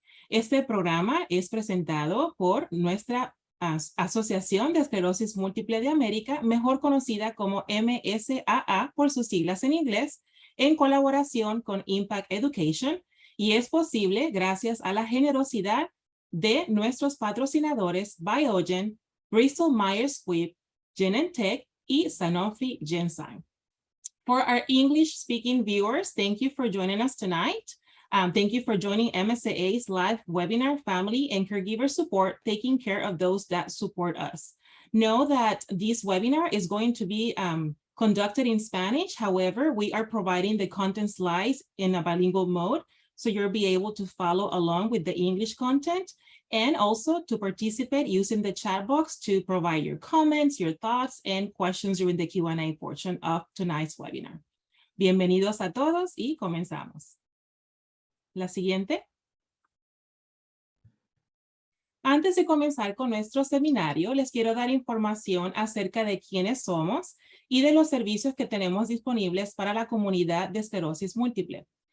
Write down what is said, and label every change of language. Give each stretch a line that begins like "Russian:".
Spanish: Este programa es presentado por nuestra Asociación de Esclerosis Múltiple de América, mejor conocida como MSAA por sus siglas en inglés, en colaboración con Impact Education, y es posible gracias a la generosidad de nuestros patrocinadores Biogen, Bristol Myers Squibb, Genentech y Sanofi Genzyme.
English: For our English-speaking viewers, thank you for joining us tonight. Thank you for joining MSAA's live webinar, Family and Caregiver Support, taking care of those that support us. Know that this webinar is going to be conducted in Spanish. However, we are providing the content slides in a bilingual mode, so you'll be able to follow along with the English content and also to participate using the chat box to provide your comments, your thoughts, and questions during the Q&A portion of tonight's webinar.
Spanish: Bienvenidos a todos y comenzamos. La siguiente. Antes de comenzar con nuestro seminario, les quiero dar información acerca de quiénes somos y de los servicios que tenemos disponibles para la comunidad de esclerosis múltiple.